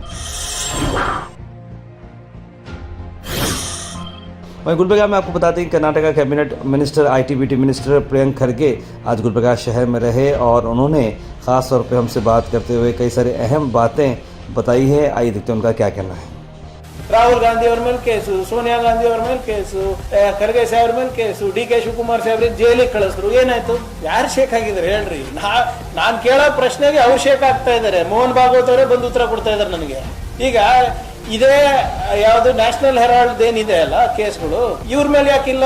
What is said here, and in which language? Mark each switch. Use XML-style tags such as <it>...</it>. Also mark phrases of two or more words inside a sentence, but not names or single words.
<hi>वहीं गुलबर्गा में आपको बताते हैं कि कर्नाटका</hi> <en>cabinet minister ITBT minister</en> <hi>प्रियंक खरगे आज गुलबर्गा शहर में रहे और उन्होंने खास तौर पे हमसे बात करते हुए कई सारी अहम बातें बताई है। आइए देखते हैं उनका क्या कहना है।</hi> <kn>ರಾಹುಲ್ ಗಾಂಧಿ ಅವರ ಮೇಲೆ ಕೇಸು, ಸೋನಿಯಾ ಗಾಂಧಿ ಅವರ ಮೇಲೆ ಕೇಸು, ಖರ್ಗೆ ಸಾಹೇಬ್ರ ಮೇಲೆ ಕೇಸು, DK ಶಿವಕುಮಾರ್ ಸಾಹೇಬ್ರ ಜೈಲಿಗೆ ಕಳಿಸಿದ್ರು. ಏನಾಯ್ತು? ಯಾರು ಶೇಕ್ ಆಗಿದ್ದಾರೆ ಹೇಳ್ರಿ? ನಾನ್ ಕೇಳೋ ಪ್ರಶ್ನೆಗೆ ಅವ್ರು ಶೇಕ್ ಆಗ್ತಾ ಇದ್ದಾರೆ. ಮೋಹನ್ ಭಾಗವತ್ ಅವರೇ ಬಂದು ಉತ್ತರ ಕೊಡ್ತಾ ಇದ್ದಾರೆ ನನಗೆ. ಈಗ ಇದೇ ಯಾವ್ದು ನ್ಯಾಷನಲ್ ಹೆರಾಲ್ಡ್ ಏನಿದೆ ಅಲ್ಲ ಕೇಸ್ಗಳು, ಇವ್ರ ಮೇಲೆ ಯಾಕಿಲ್ಲ?</kn>